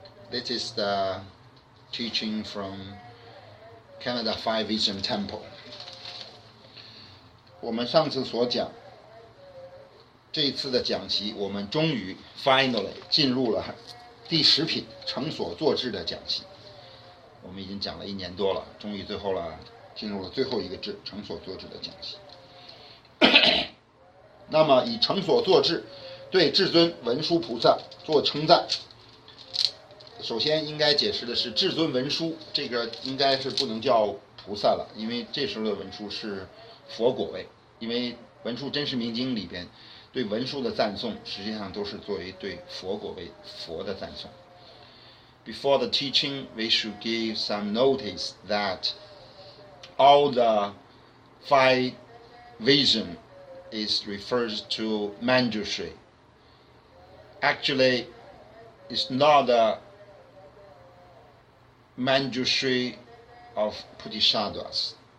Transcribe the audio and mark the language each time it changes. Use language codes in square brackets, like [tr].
[en] This is the teaching from Canada Five Vision Temple. [zh] 我们上次所讲，这一次的讲习，我们终于 finally 进入了第10品成所作智的讲习。我们已经讲了1年多了，终于最后了，进入了最后一个智，成所作智的讲习。那么以成所作智对至尊文殊菩萨做称赞。首先应该解释的是，至尊文殊这个应该是不能叫菩萨了，因为这时候的文殊是佛果位，因为文殊真实明经里边对文殊的赞颂实际上都是作为对佛果位佛的赞颂。 [en] Before the teaching, we should give some notice that all the 5 vision is refers to Manjushri. Actually, it's not the Manjushri of Bodhisattvas.